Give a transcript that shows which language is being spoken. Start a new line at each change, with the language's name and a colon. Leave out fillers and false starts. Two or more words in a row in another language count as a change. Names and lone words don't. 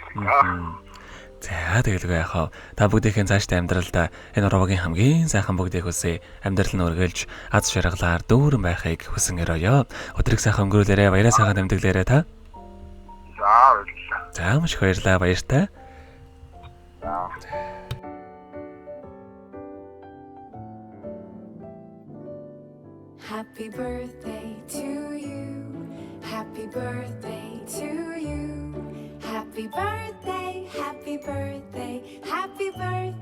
Mongolian: За тэгэлгүй яхаа. Та бүгдийн цаашдаа амьдралдаа энэ урвагийн хамгийн сайхан бүгдийг хүсье. Амьдрал нь үргэлж аз жаргалаар дүүрэн байхыг хүсэн өрөөё. Өдрийг сайхан өнгөрүүлээрэ, баяраа сайхан тэмдэглээрэ та. За маш их баярлалаа, баяртай.
English: Happy birthday to you. Happy birthday to you. Happy birthday, happy birthday, happy birthday.